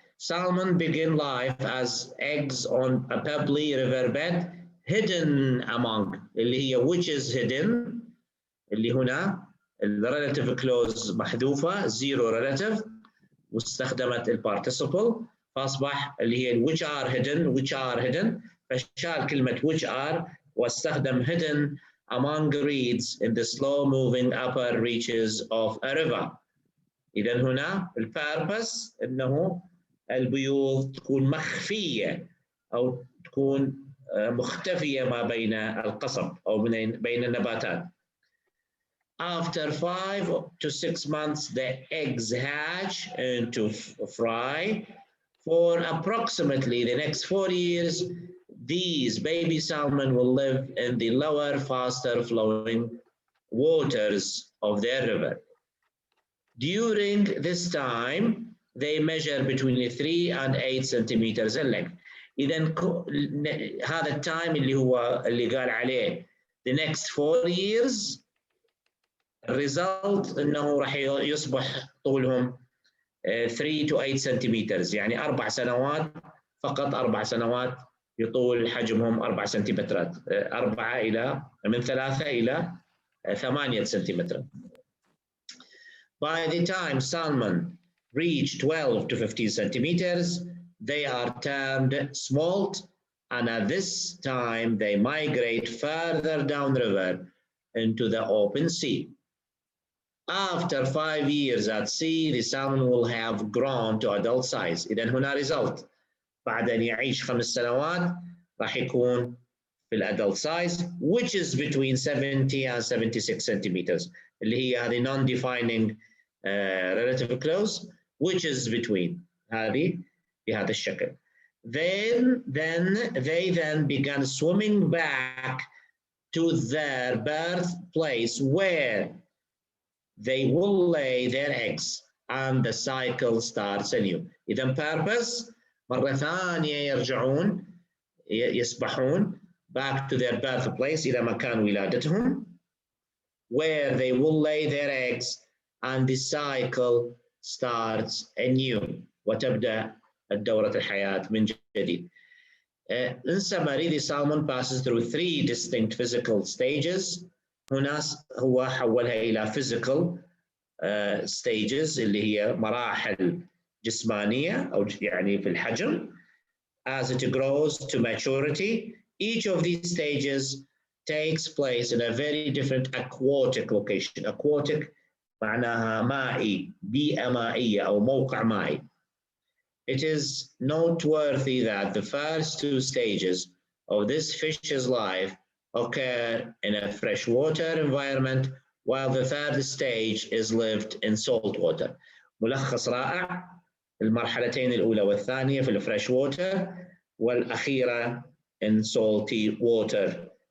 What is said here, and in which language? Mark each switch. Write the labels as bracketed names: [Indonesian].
[English] Salmon begin life as eggs on a pebbly riverbed hidden among، [Arabic] اللي هي [English] which is hidden، [Arabic] اللي هنا ال relative clause محذوفة zero relative واستخدمت ال participle، فأصبح اللي هي [English] which are hidden [Arabic] فشال كلمة [English] which are [Arabic] واستخدم [English] hidden among reeds in the slow moving upper reaches of a river. [Arabic] إذا هنا البيربس إنه البيوض تكون مخفية أو تكون مختفية ما بين القصب أو بين النباتات. [English] After 5 to 6 months, the eggs hatch into fry. For approximately the next 4 years, these baby salmon will live in the lower, faster flowing waters of their river. During this time, they measure between 3 and 8 centimeters in length. [Arabic] إذا هذا التايم اللي قال عليه [English] the next 4 years، [Arabic] الريزلت انه راح يصبح طولهم [English] 3 to 8 centimeters، [Arabic] يعني 4 سنوات فقط، 4 سنوات يطول حجمهم 4 سنتيمترات، 4 إلى من 3 إلى 8 سنتيمترات. [English] By the time salmon reach 12 to 15 centimeters, they are termed smolt, and at this time they migrate further downriver into the open sea. After 5 years at sea, the salmon will have grown to adult size. [Arabic] إذا هنا result بعد أن يعيش 5 سنوات راح يكون في الادلت size [English] which is between 70 and 76 centimeters، [Arabic] اللي هي هذه [English] non-defining relative clause which is between، [Arabic] هذه بهذا الشكل. [English] Then they began swimming back to their birthplace where they will lay their eggs and the cycle starts anew. [Arabic] إذا purpose مرة ثانية يرجعون يسبحون [English] back to their birthplace [Arabic] إلى مكان ولادتهم [English] where they will lay their eggs and the cycle starts anew [Arabic] وتبدأ الدورة الحياة من جديد. [English] In summary, the salmon passes through 3 distinct physical stages. [Arabic] هنا هو حولها إلى [English] physical stages [Arabic] اللي هي مراحل جسمانية أو يعني في الحجم. [English] As it grows to maturity, each of these stages takes place in a very different aquatic location. [Arabic] Aquatic معناها مائي، بيئة مائية أو موقع مائي. [English] It is noteworthy that the first 2 stages of this fish's life occur in a freshwater environment, while the 3rd stage is lived in salt water. [Arabic] ملخص رائع، المرحلتين الأولى والثانية في الفريش ووتر والأخيرة [English] in salty water.